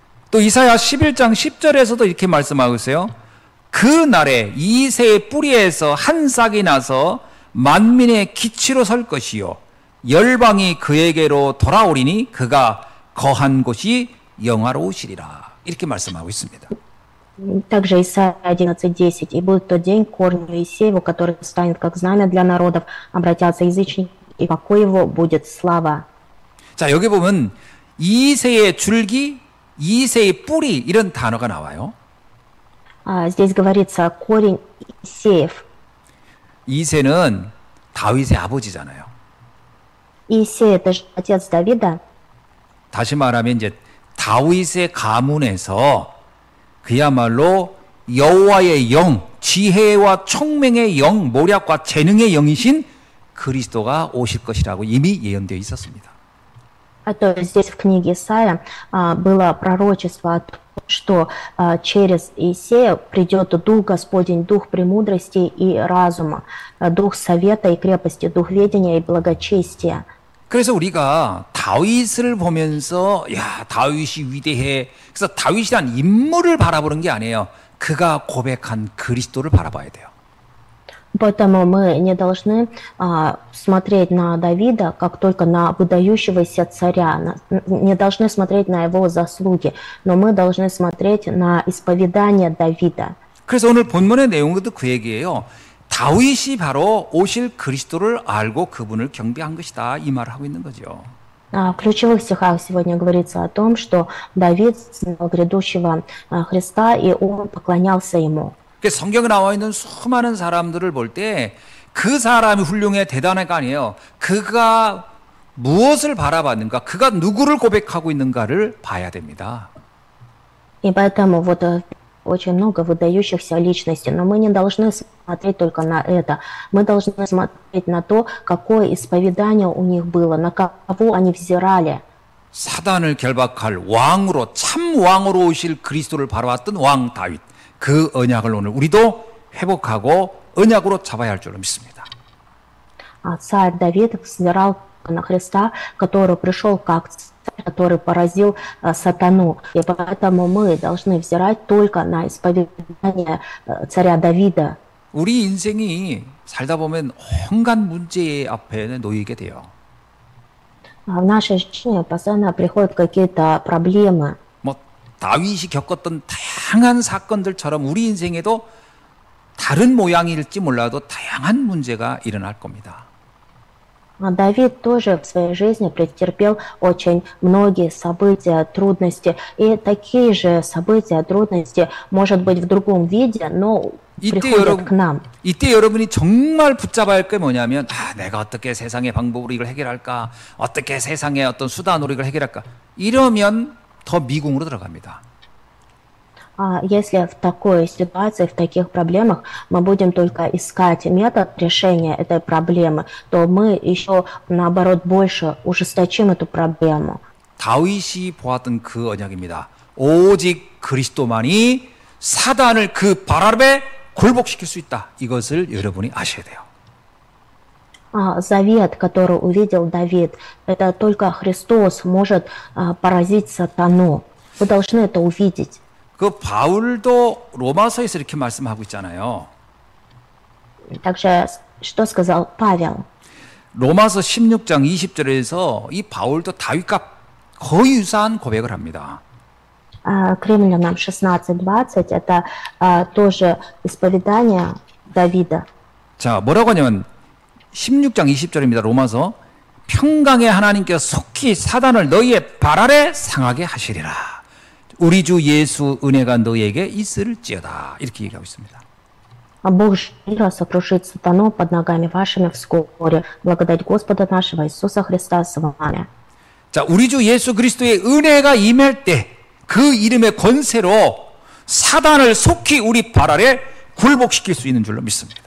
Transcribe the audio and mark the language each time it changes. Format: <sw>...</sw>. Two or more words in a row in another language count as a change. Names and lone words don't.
<ko>또 이사야 11장 10절에서도 이렇게 말씀하고 있어요. 그 날에 이새의 뿌리에서 한 싹이 나서 만민의 기치로 설 것이요 열방이 그에게로 돌아오리니 그가 거한 곳이 영화로우시리라. 이렇게 말씀하고 있습니다.</ko> <ru>Также Исайя 11:10. «И будет тот день к корню Иисееву, который станет как знамя для народов, обратятся язычники, и покой его будет слава».</ru> <ko>자, 여기 보면 이새의 줄기, 이새의 뿌리 이런 단어가 나와요.</ko> <ru>Здесь говорится корень Иисеев.</ru> <ko>이새는 다윗의 아버지잖아요.</ko> <ru>Иисей — это же отец Давида.</ru> <ko>다시 말하면 이제 다윗의 가문에서 그야말로 여호와의 영, 지혜와 총명의 영, 모략과 재능의 영이신 그리스도가 오실 것이라고 이미 예언되어 있었습니다.</ko> <ru>То есть здесь в книге Исаия было пророчество о том, что через Иисея придет Дух Господень, Дух премудрости и разума, Дух совета и крепости, Дух ведения и благочестия.</ru> <ko>그래서 우리가 다윗을 보면서 야, 다윗이 위대해. 그래서 다윗이란 인물을 바라보는 게 아니에요. 그가 고백한 그리스도를 바라봐야 돼요.</ko> <ru>Поэтому мы не должны смотреть на Давида как только на выдающегося царя, не должны смотреть на его заслуги, но мы должны смотреть на исповедание Давида.</ru> <ko>그래서 오늘 본문의 내용도 그 얘기예요. 다윗이 바로 오실 그리스도를 알고 그분을 경배한 것이다. 이 말을 하고 있는 거죠.</ko> <ru>В ключевых стихах сегодня говорится о том, что Давид знал грядущего Христа, и он поклонялся ему.</ru> <ko>성경에 나와 있는 수많은 사람들을 볼 때 그 사람이 훌륭해 대단해가 아니에요. 그가 무엇을 바라봤는가, 그가 누구를 고백하고 있는가를 봐야 됩니다.</ko> <ru>И поэтому вот очень много выдающихся личностей, но мы не должны смотреть только на это. Мы должны смотреть на то, какое исповедание у них было, на кого они взирали.</ru> <ko>사단을 결박할 왕으로, 참 왕으로 오실 그리스도를 바라봤던 왕 다윗. 그 언약을 오늘 우리도 회복하고 언약으로 잡아야 할 줄로 믿습니다.</ko> <ru>Царь Давид взирал на Христа, который пришел как царь, который поразил сатану. И поэтому мы должны взирать только на исповедание царя Давида.</ru> <ko>우리 인생이 살다 보면 온갖 문제 앞에 놓이게 돼요.</ko> <ru>В нашей жизни постоянно приходят какие-то проблемы.</ru> <ko>뭐 다윗이 겪었던 다양한 사건들처럼 우리 인생에도 다른 모양일지 몰라도 다양한 문제가 일어날 겁니다.</ko> <ru>Давид тоже в своей жизни претерпел очень многие события, трудности. И такие же события, трудности, может быть, в другом виде, но приходят к нам.</ru> <ko>이때 여러분이 정말 붙잡아야 할 게 뭐냐면 내가 어떻게 세상의 방법으로 이걸 해결할까? 어떻게 세상의 어떤 수단으로 이걸 해결할까? 이러면 더 미궁으로 들어갑니다.</ko> <ru>Если в такой ситуации, в таких проблемах мы будем только искать метод решения этой проблемы, то мы еще, наоборот, больше ужесточим эту проблему.</ru> <ko>다윗이 보았던 그 언약입니다. 오직 그리스도만이 사단을 그 발 아래 굴복시킬 수 있다. 이것을 여러분이 아셔야 돼요.</ko> <ru>Завет, который увидел Давид, это только Христос может поразить сатану. Вы должны это увидеть.</ru> <ko>그 바울도 로마서에서 이렇게 말씀하고 있잖아요.</ko> <ru>Также, что сказал Павел?</ru> <ko>로마서 16장 20절에서 이 바울도 다윗과 거의 유사한 고백을 합니다.</ko> <ru>К Римлянам 16:20 это тоже исповедание Давида.</ru> <ko>자, 뭐라고 하냐면 16장 20절입니다. 로마서. 평강의 하나님께서 속히 사단을 너희의 발 아래 상하게 하시리라. 우리 주 예수 은혜가 너희에게 있을지어다. 이렇게 얘기하고 있습니다.</ko> <ru>Бог же мира сокрушит сатану под ногами вашими вскоре. Благодать Господа нашего Иисуса Христа с вами.</ru> <ko>자, 우리 주 예수 그리스도의 은혜가 임할 때 그 이름의 권세로 사단을 속히 우리 발 아래 굴복시킬 수 있는 줄로 믿습니다.</ko>